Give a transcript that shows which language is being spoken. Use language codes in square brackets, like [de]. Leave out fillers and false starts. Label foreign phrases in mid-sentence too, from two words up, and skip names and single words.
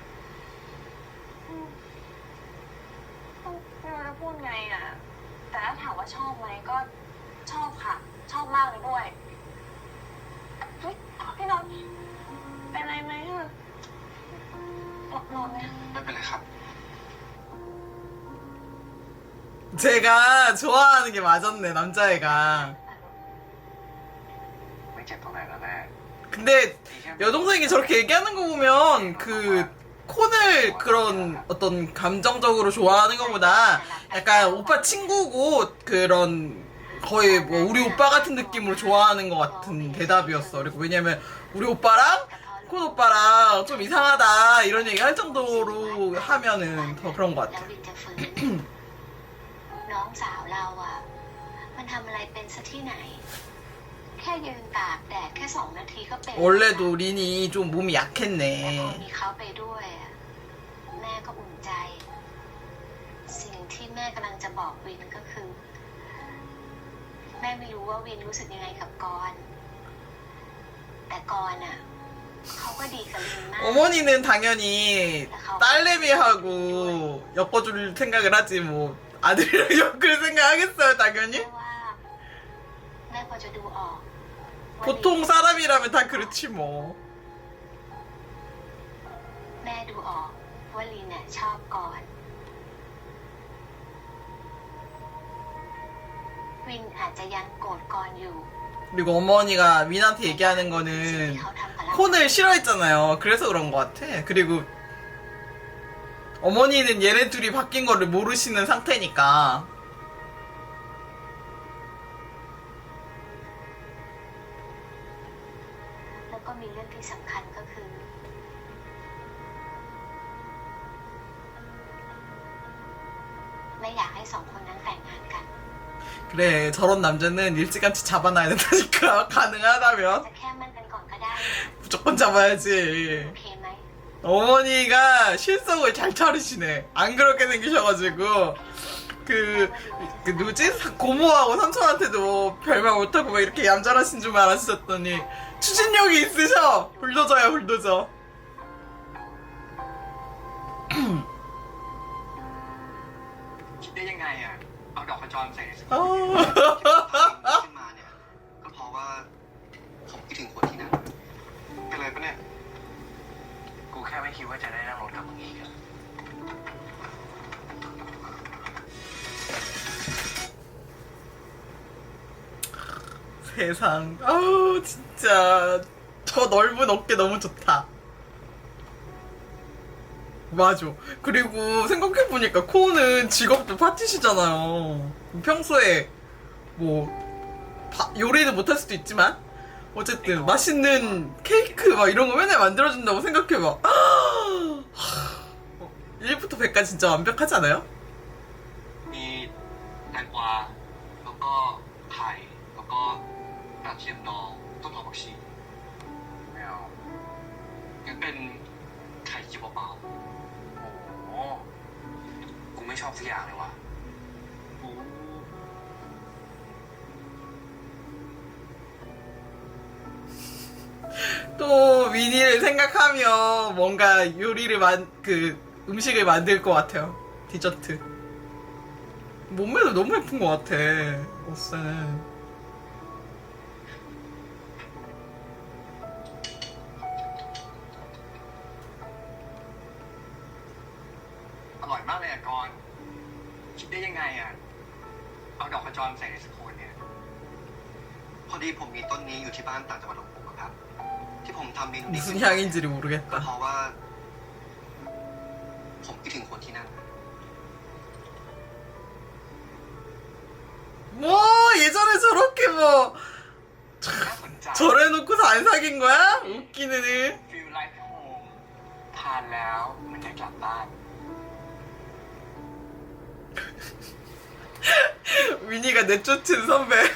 [th] ไม่รู้จะพูดไงอ่ะ แต่ถ้าถามว่าชอบไหมก็ชอบค่ะ ชอบมากเลยด้วยเฮ้ยพี่นนท์เป็นอะไรไหมอะนอนไหม ไม่เป็นไรครับ [ko] 제가 좋아하는 게 맞았네, 남자애가. [th] ไม่เจ็บตรงไหนแล้วแม่ [ko] 근데 여동생이 저렇게 얘기하는 거 보면 그 콘을 그런 어떤 감정적으로 좋아하는 것보다 약간 오빠 친구고 그런 거의 뭐 우리 오빠 같은 느낌으로 좋아하는 것 같은 대답이었어. 그리고 왜냐면 우리 오빠랑 콘 오빠랑 좀 이상하다 이런 얘기 할 정도로 하면은 더 그런 것 [th] แล้ว [ko] 같아. [th] วินจะฟื้น น้องสาวเราอะมันทำอะไรเป็นซะที่ไหน แค่ยืนตากแดดแค่2 นาทีก็เป็น [ko] 원래도 린이 좀 몸이 [th] แต่พอ [ko] 약했네. [th] มีเขาไปด้วยอะแม่ก็อุ่นใจ สิ่งที่แม่กำลังจะบอกวินก็คือ แม่ไม่รู้ว่าวินรู้สึกยังไงกับกรณ์แต่กรณ์อะเขาก็ดีกับลินมาก [ko] 어머니는 당연히 딸내미하고 엮어줄 생각을 하지 뭐 아들이랑 엮을 생각하겠어요 [th] เพ [ko] 당연히. [th] ราะว่าแม่พอจะดูออกว่า [ko] 보통 사람이라면 다 그렇지 뭐. [th] แม่ดูออกว่าลินน่ะชอบกรณ์วินอาจจะยังโกรธกรณ์อยู่ [ko] 그리고 어머니가 민한테 얘기하는 [th] สิ่ง [ko] 거는 [th] ที่เขาทำกับเรา [ko] 콘을 싫어했잖아요. 그래서 그런 것 같아. 그리고 어머니는 얘네 둘이 바뀐 거를 모르시는 상태니까. [th] แล้วก็มีเรื่องที่สำคัญก็คือ ไม่อยากให้2 คนนั้นแต่งงานกัน [ko] 그래 저런 남자는 일찌감치 잡아놔야 된다니까 [th] จะ [ko] 가능하다면 [th] แค่มั่นกันก่อนก็ได้นะ [ko] 무조건 잡아야지. [th] โอเคไหม [ko] 어머니가 실속을 잘 차리시네. 안 그렇게 생기셔가지고 그 누구지? 고모하고 삼촌한테도 별말 못하고 막 이렇게 얌전하신 줄 알았었더니 추진력이 있으셔. 불도저야 불도저. [th] คิดได้ยังไงอ่ะ เอาดอกขจรใส่ [ko] 어. [th] ขึ้นมาเนี่ย ก็เพราะว่าผมคิดถึงคนที่นั่นเป็นไรปะเนี่ย กูแค่ไม่คิดว่าจะได้นั่งรถกับมึงอีกอะ [ko] 세상. 아우 진짜 저 넓은 어깨 너무 좋다. 맞아. 그리고 생각해보니까 코는 직업도 파티시잖아요. 평소에 뭐 요리는 못할 수도 있지만 어쨌든 맛있는 케이크 막 이런 거 맨날 만들어준다고 생각해봐. 1부터 100까지 진짜 완벽하지 않아요? [th] มีแตงกวาแล้วก็ไข่แล้วก็กระเทียมดองต้นหอมผักชีไม่เอางั้นเป็นไข่เจียวเปล่าๆโอ้โหกูกูไม่ชอบสักอย่างเลยว่ะ [ko] 또 위니를 생각하며 뭔가 그 음식을 만들 것 같아요. 디저트. 몸매도 너무 예쁜 것 같아. 어쌤. [th] อร่อยมากเลยอะกรณ์คิดได้ยังไงอะเอาดอกขจรใส่ในสโคนเนี่ย พอดีผมมีต้นนี้อยู่ที่บ้านต่างจังหวัดของผมอะครับ ที่ผมทำเมนูนี้ [ko] 무슨 향인지를 [th] ก็ [ko] 모르겠다. [th] เพราะว่า ผมคิดถึงคนที่นั่น [ko] 뭐 예전에 저렇게 뭐 [th] น่าสนใจ [ko] 저래놓고서 안 사귄 거야? 웃기는 애. [en] feel life home [th] ทานแล้วเหมือนได้กลับบ้าน [ko] 위니가 내쫓은 선배.